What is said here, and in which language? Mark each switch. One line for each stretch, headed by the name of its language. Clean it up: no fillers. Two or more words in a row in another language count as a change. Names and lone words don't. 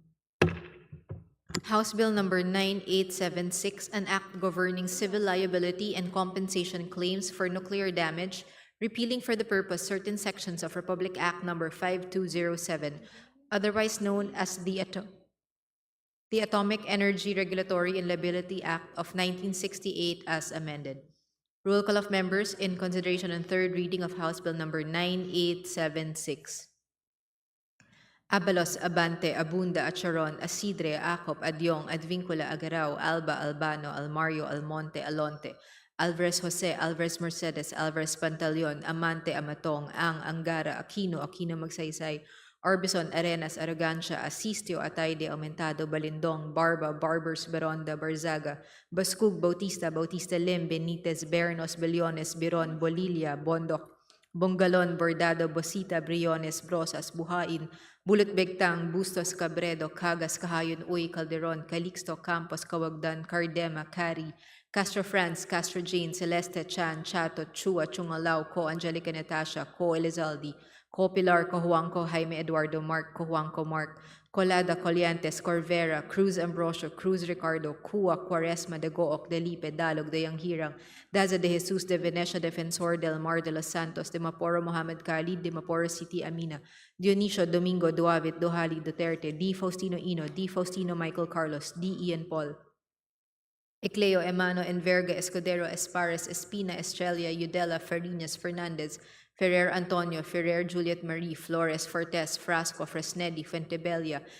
English: House Bill number 9876, an act governing civil liability and compensation claims for nuclear damage, repealing for the purpose certain sections of Republic Act number 5207, otherwise known as the Atomic Energy Regulatory and Liability Act of 1968 as amended. Roll call of members in consideration and third reading of House Bill number 9876. Abalos, Abante, Abunda, Acharon, Asidre, Acop, Adyong, Advincula, Agarao, Alba, Albano, Almario, Almonte, Alonte, Alvarez Jose, Alvarez Mercedes, Alvarez Pantaleon, Amante, Amatong, Ang, Angara, Aquino, Aquino Magsaysay, Orbison, Arenas, Arrogancia, Asistio, Atayde, Aumentado, Balindong, Barba, Barbers, Beronda, Barzaga, Bascug, Bautista, Bautista Lim, Benitez, Bernos, Beliones, Biron, Bolilia, Bondoc, Bongalon, Bordado, Bosita, Briones, Brosas, Buhain, Bulot Begtang, Bustos, Cabredo, Cagas, Kahayon, Uy, Calderon, Calixto, Campos, Kawagdan, Cardema, Cari, Castro France, Castro Jane, Celeste, Chan, Chato, Chua, Chungalao, Co, Angelica Natasha, Co, Elizaldi, Co, Pilar, Co, Juanco, Jaime Eduardo, Mark, Co, Juanco, Mark, Colada, Coliantes, Corvera, Cruz Ambrosio, Cruz Ricardo, Cua, Quaresma, Dagook, Delipe, Dalog, Dayang Hirang, Daza de Jesus, de Venecia, Defensor, Del Mar, de los Santos, de Maporo, Mohamed Khalid, de Maporo City, Amina, Dionisio, Domingo, Duavit, Dohali, Duterte, D. Faustino Ino, D. Faustino Michael Carlos, D. Ian Paul, Ecleo, Emano, Enverga, Escudero, Espares, Espina, Estrella, Udela, Farinas, Fernandez, Ferrer Antonio, Ferrer Juliet Marie, Flores, Fortes, Frasco, Fresnedi, Fuentebella,